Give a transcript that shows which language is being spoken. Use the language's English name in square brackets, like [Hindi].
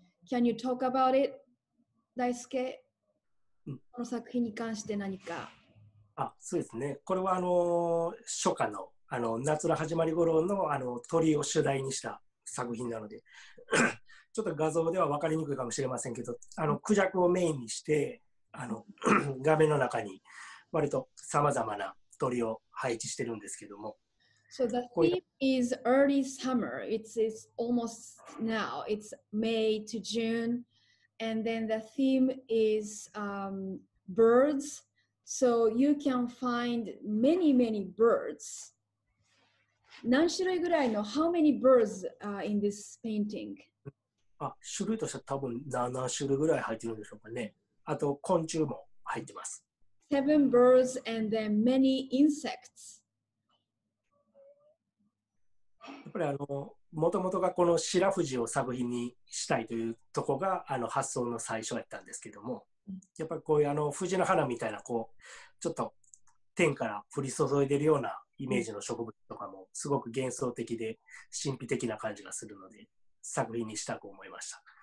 [English] Can you talk about it, Daisuke? [Japanese] この作品に関して何か。そうですね。これは初夏の夏の始まり頃の鳥を主題にした作品なのでちょっと画像では分かりにくいかもしれませんけど、クジャクをメインにして画面の中に割とさまざまな鳥を配置してるんですけども。 [English] So the theme is early summer. It's almost now. It's May to June. And then the theme is birds. So you can find many, many birds. [Japanese] 何種類ぐらいの [English] How many birds in this painting? [Japanese] 種類としては多分7種類ぐらい入ってるんでしょうかね。あと昆虫も入ってます。 [English] 7 birds and then many insects. [Japanese] やっぱりもともとがこの白藤を作品にしたいというところが発想の最初やったんですけども、やっぱりこういう藤の花みたいなちょっと天から降り注いでるようなイメージの植物とかもすごく幻想的で神秘的な感じがするので作品にしたく思いました。